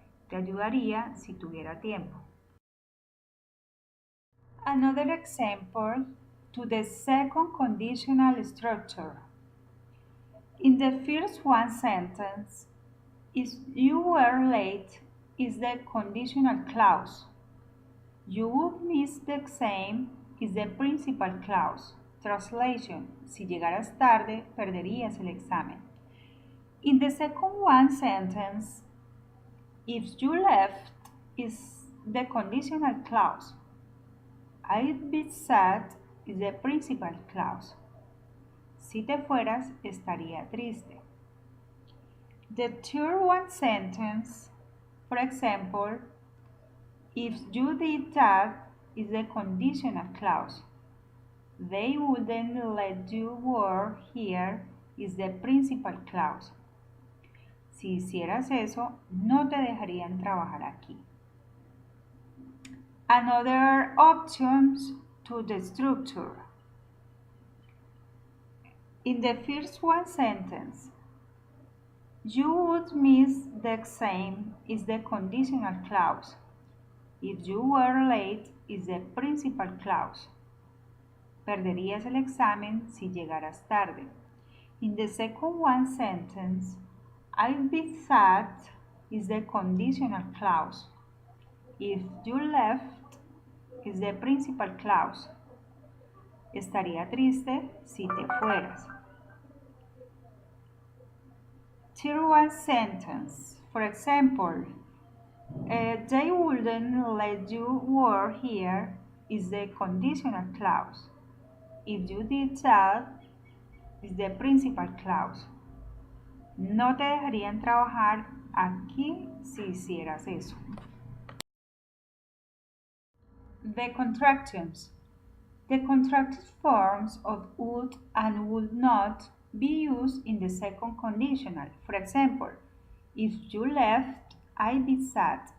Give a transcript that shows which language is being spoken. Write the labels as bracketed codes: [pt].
[es] Te ayudaría si tuviera tiempo. [en] Another example to the second conditional structure. In the first one sentence, if you were late is the conditional clause. You would miss the exam is the principal clause. Translation. [es] Si llegaras tarde, perderías el examen. [en] In the second one sentence, if you left is the conditional clause. I'd be sad is the principal clause. [es] Si te fueras, estaría triste. [en] The third one sentence, for example, if you did that is the conditional clause. They wouldn't let you work here is the principal clause. [es] Si hicieras eso, no te dejarían trabajar aquí. [en] Another options to the structure. In the first one sentence, you would miss the exam is the conditional clause. If you were late is the principal clause. [es] Perderías el examen si llegaras tarde. [en] In the second one sentence, I'd be sad is the conditional clause. If you left is the principal clause. [es] Estaría triste si te fueras. [en] Tier 1 sentence. For example, they wouldn't let you work here is the conditional clause. If you did that is the principal clause. [es] No te dejarían trabajar aquí si hicieras eso. [en] The contractions. The contracted forms of would and would not be used in the second conditional. For example, if you left, I'd be sad.